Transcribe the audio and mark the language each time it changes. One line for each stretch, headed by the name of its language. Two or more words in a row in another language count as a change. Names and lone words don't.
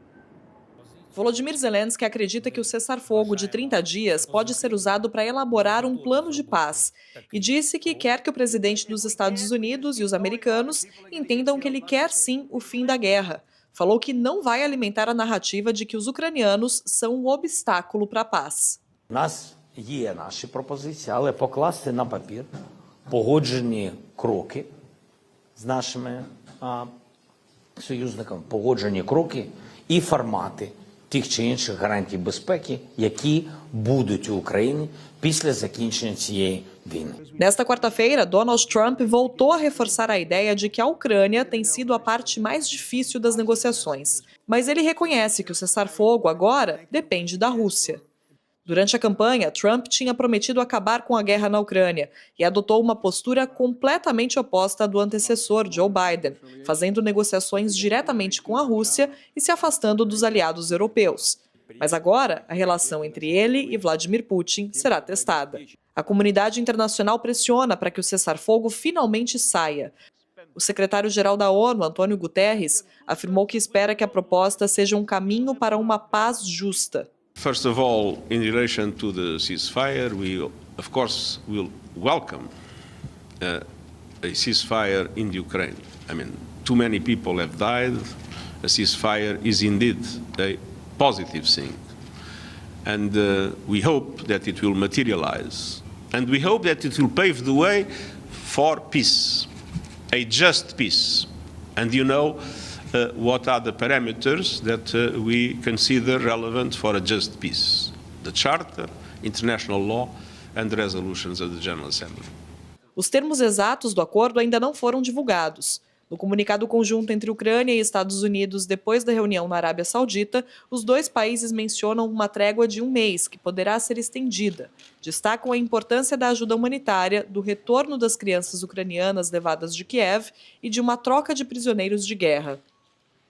Portuguese: Volodymyr Zelensky acredita que o cessar-fogo de 30 dias pode ser usado para elaborar um plano de paz e disse que quer que o presidente dos Estados Unidos e os americanos entendam que ele quer sim o fim da guerra. Falou que não vai alimentar a narrativa de que os ucranianos são um obstáculo para a paz.
Ukrainian: У нас є наші пропозиції, але покласти на папір погоджені кроки з нашими союзниками, погоджені кроки і формати тих чи інших гарантій безпеки, які будуть у Україні pісля закінчення цієї війни.
Portuguese: Nesta quarta-feira, Donald Trump voltou a reforçar a ideia de que a Ucrânia tem sido a parte mais difícil das negociações. Mas ele reconhece que o cessar-fogo agora depende da Rússia. Durante a campanha, Trump tinha prometido acabar com a guerra na Ucrânia e adotou uma postura completamente oposta à do antecessor, Joe Biden, fazendo negociações diretamente com a Rússia e se afastando dos aliados europeus. Mas agora, a relação entre ele e Vladimir Putin será testada. A comunidade internacional pressiona para que o cessar-fogo finalmente saia. O secretário-geral da ONU, Antônio Guterres, afirmou que espera que a proposta seja um caminho para uma paz justa.
English: First of all, in relation to the ceasefire, we, of course, will welcome a ceasefire in the Ukraine. I mean, too many people have died. A ceasefire is indeed a positive thing. And we hope that it will materialize. And we hope that it will pave the way for peace, a just peace. And you know, what are the parameters that we consider relevant for a just peace? The Charter, international law, and the resolutions of the General Assembly.
Portuguese: Os termos exatos do acordo ainda não foram divulgados. No comunicado conjunto entre Ucrânia e Estados Unidos, depois da reunião na Arábia Saudita, os dois países mencionam uma trégua de 1 mês, que poderá ser estendida. Destacam a importância da ajuda humanitária, do retorno das crianças ucranianas levadas de Kiev e de uma troca de prisioneiros de guerra.